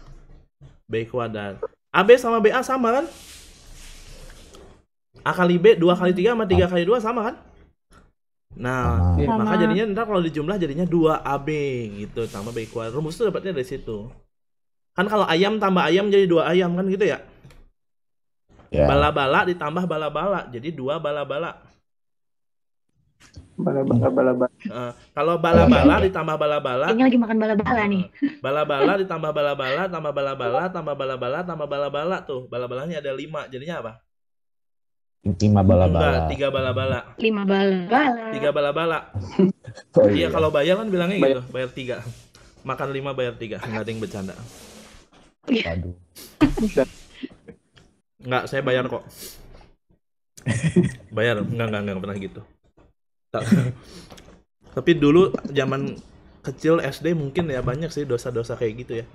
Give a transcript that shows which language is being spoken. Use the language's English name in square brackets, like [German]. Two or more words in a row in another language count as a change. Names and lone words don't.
[Indonesian] B kuadrat. AB sama BA sama kan? A kali B 2 kali 3 sama 3 kali 2 sama kan? Nah, maka jadinya ntar kalau dijumlah jadinya 2AB gitu tambah B kuadrat. Rumus itu dapatnya dari situ. Kan kalau ayam tambah ayam jadi 2 ayam kan gitu ya? Bala-bala ditambah bala-bala jadi 2 bala-bala. Bala-bala. Kalau bala-bala ditambah bala-bala. Ini lagi makan bala-bala nih. Bala-bala ditambah bala-bala tambah bala-bala tambah bala-bala tambah bala-bala tuh. Bala-balanya ada 5. Jadinya apa? 5 bala-bala. Enggak, 3 bala-bala. 5 bala-bala. 3 bala-bala. Oh, Iya, kalau bayar kan bilangnya gitu, bayar 3. Makan 5 bayar 3, enggak ada yang bercanda. Waduh. Enggak, saya bayar kok. Bayar, enggak pernah gitu. Tapi dulu zaman kecil SD mungkin ya banyak sih dosa-dosa kayak gitu ya.